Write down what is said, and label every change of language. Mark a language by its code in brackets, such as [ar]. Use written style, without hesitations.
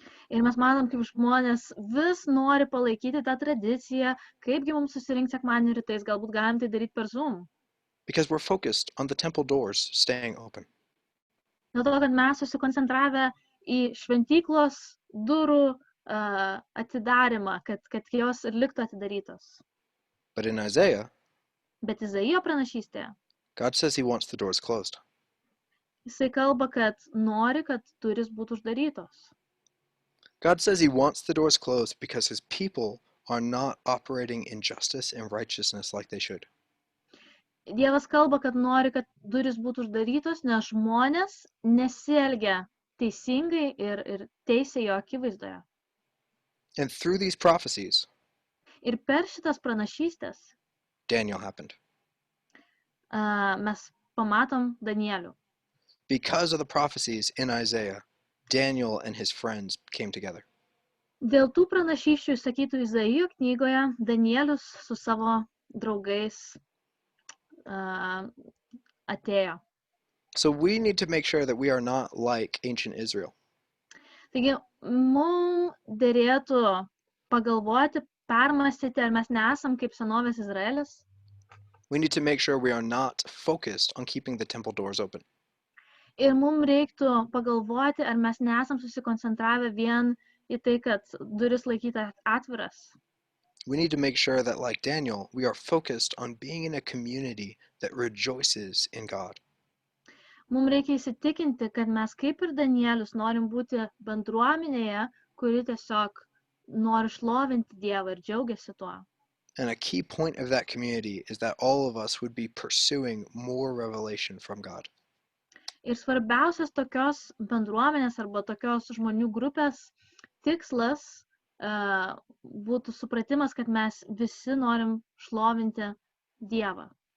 [lt] Ir mes matom, kaip žmonės vis nori palaikyti tą tradiciją, kaipgi mums susirinkti sekmadienį rytais, galbūt galim tai daryti per Zoom. [en] Because we're focused on the temple doors staying open. [lt] Dėl to, kad mes susikoncentravę į šventyklos durų atidarimą, kad jos ir liktų atidarytos. [en] But in Isaiah, [lt] Bet Izaijo pranašystėje, [en] God says he wants the doors closed. [lt] jisai kalba, kad nori, kad durys būtų uždarytos. [en] God says he wants the doors closed because his people are not operating in justice and righteousness like they should. [lt] Dievas kalba, kad nori, kad durys būtų uždarytos, nes žmonės nesielgia teisingai ir teisė jo akivaizdoje. [en] And through these prophecies, [lt] Ir per šitas pranašystės [en] Daniel happened. [lt] Mes pamatom Danielių. [en] Because of the prophecies in Isaiah, Daniel and his friends came together. [lt] Dėl tų pranašysčių sakytų Izaijo knygoje, Danielius su savo draugais atėjo. [en] So we need to make sure that we are not like ancient Israel. [lt] Taigi, mums derėtų pagalvoti, permąstyti, ar mes nesam kaip senovės Izraelis. [en] We need to make sure we are not focused on keeping the temple doors open. [lt] Ir mums reiktų pagalvoti, ar mes nesam susikoncentravę vien į tai, kad duris laikyti atviras. [en] We need to make sure that, like Daniel, we are focused on being in a community that rejoices in God. [lt] Mums reikia įsitikinti, kad mes kaip ir Danielius norim būti bendruomenėje, kuri tiesiog nori šlovinti Dievą ir džiaugiasi tuo. [en] And a key point of that community is that all of us would be pursuing more revelation from God. [lt] Ir svarbiausias tokios bendruomenės arba tokios žmonių grupės tikslas būtų supratimas, kad mes visi norim šlovinti Dievą.